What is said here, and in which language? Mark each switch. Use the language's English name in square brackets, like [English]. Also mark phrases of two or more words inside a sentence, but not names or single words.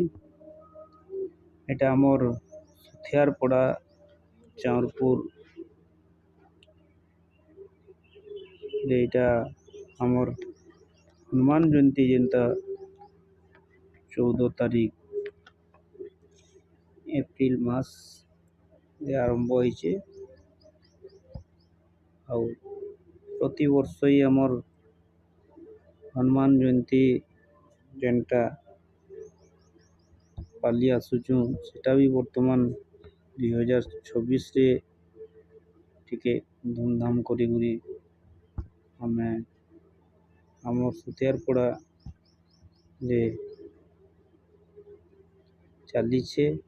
[Bangla] এটা আমার সুথিয়ারপড়া চাঁরপুর। এইটা আমার হনুমান জয়ন্তী যেটা 14 তারিখ এপ্রিল মাস আরম্ভ হয়েছে। [Odia] ଆଉ ପ୍ରତିବର୍ଷ ହିଁ ଆମର ହନୁମାନ ଜୟନ୍ତୀ ଯେନ୍ଟା ପାଲି ଆସୁଛୁ ସେଟା ବି ବର୍ତ୍ତମାନ 2026ରେ ଟିକେ ଧୁମଧାମ କରିକିରି ଆମେ ଆମର ସୁତିଆରପଡ଼ାରେ ଚାଲିଛେ।